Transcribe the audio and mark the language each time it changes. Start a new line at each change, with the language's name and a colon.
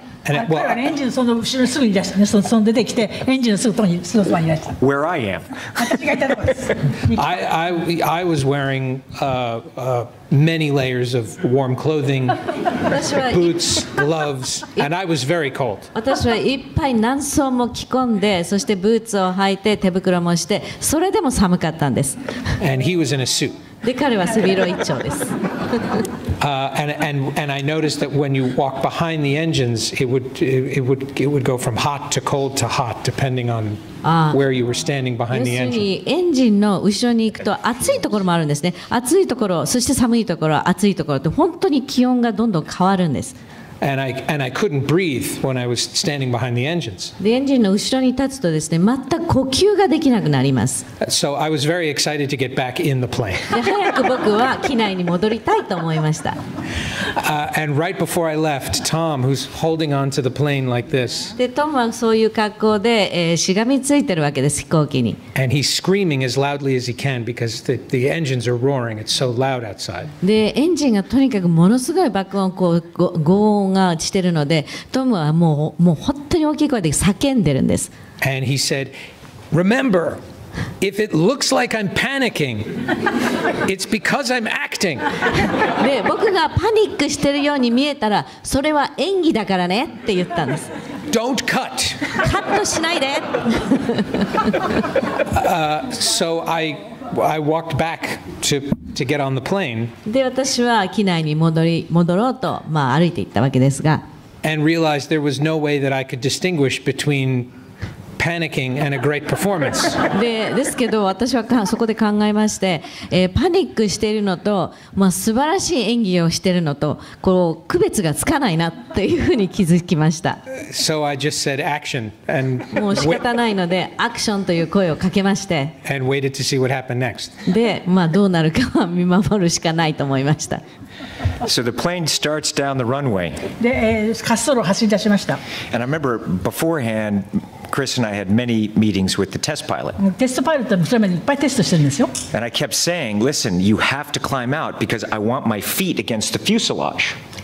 Japanese: 彼はエンジンその後ろにすぐにいらしたね。その出てきてエンジンのすぐそばにいらした。
English: Where I am.
Japanese: 私がいたところです。
English: I was wearing many layers of warm clothing, boots, gloves, and I was very cold.
Japanese: 私はいっぱい何層も着込んで、そしてブーツを履いて手袋もして、それでも寒かったんです。
English: And he was in a suit.
Japanese: で彼は背広一丁です。
English: And I noticed that when you walk behind the engines, it would go from hot to cold to hot, depending on where you were standing behind the engine.
Japanese: 要するにエンジンの後ろに行くと暑いところもあるんですね。暑いところ、そして寒いところ、暑いところって本当に気温がどんどん変わるんです。
English: And I couldn't breathe when I was standing behind the engines.
Japanese: でエンジンの後ろに立つとですね、全く呼吸ができなくなります。
English: So I was very excited to get back in the plane.
Japanese: で早く僕は機内に戻りたいと思いました。
English: And right before I left, Tom, who's holding on to the plane like this.
Japanese: でトムはそういう格好で、しがみついてるわけです飛行機に。
English: And he's screaming as loudly as he can because the engines are roaring. It's so loud outside.
Japanese: でエンジンがとにかくものすごい爆音轟音がしてるのでトムはもう本当に大きい声で叫んでるんです。
English: And he said, "Remember, if it looks like I'm panicking, it's because I'm acting."
Japanese: で僕がパニックしてるように見えたらそれは演技だからねって言ったんです。
English: Don't cut.
Japanese: カットしないで。
English: So I walked back to get on the plane.
Japanese: で私は機内に戻ろうと、歩いていったわけですが。
English: And realized there was no way that I could distinguish between panicking and a great performance.
Japanese: ですけど私はそこで考えまして、パニックしているのと、素晴らしい演技をしているのとこう区別がつかないなっていうふうに気づきました。
English: So I just said action and
Japanese: もう仕方ないのでアクションという声をかけまして
English: and waited to see what happened next.
Japanese: で、どうなるかは見守るしかないと思いました。
English: So the plane starts down the runway.
Japanese: で、滑走路を走り出しました。
English: And I remember beforehand, Chris and I had many meetings with the test pilot.
Japanese: テストパイロットもそれまでいっぱいテストしてるんですよ。
English: And I kept saying, listen, you have to climb out because I want my feet against the fuselage.